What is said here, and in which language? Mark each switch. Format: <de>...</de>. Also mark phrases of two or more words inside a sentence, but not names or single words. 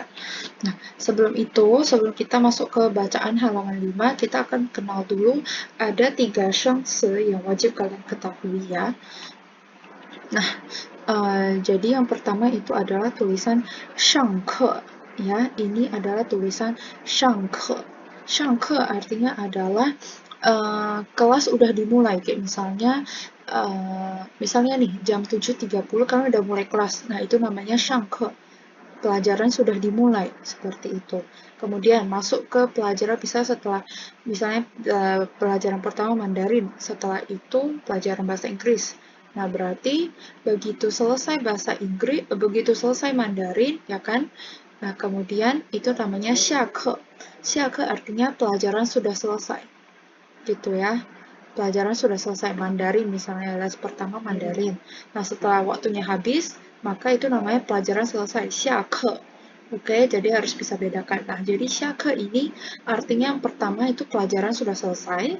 <id>Nah, sebelum kita masuk ke bacaan halaman 5, kita akan kenal dulu ada 3 shengsi yang wajib kalian ketahui ya. Nah, jadi yang pertama itu adalah tulisan 上课 ya. Ini adalah tulisan 上课. 上课 artinya adalah kelas udah dimulai, kayak misalnya nih jam 7.30 kalian udah mulai kelas. Nah, itu namanya 上课. Pelajaran sudah dimulai, seperti itu. Kemudian masuk ke pelajaran bisa setelah misalnya pelajaran pertama Mandarin, setelah itu pelajaran bahasa Inggris. Nah, berarti begitu selesai bahasa Inggris, begitu selesai Mandarin, ya kan? Nah, kemudian itu namanya 下课. 下课 artinya pelajaran sudah selesai. Gitu ya. Pelajaran sudah selesai Mandarin, misalnya les pertama Mandarin. Nah, setelah waktunya habis, maka itu namanya pelajaran selesai. 下课. Oke, jadi harus bisa bedakan. Nah, jadi 下课 ini artinya yang pertama itu pelajaran sudah selesai.</id>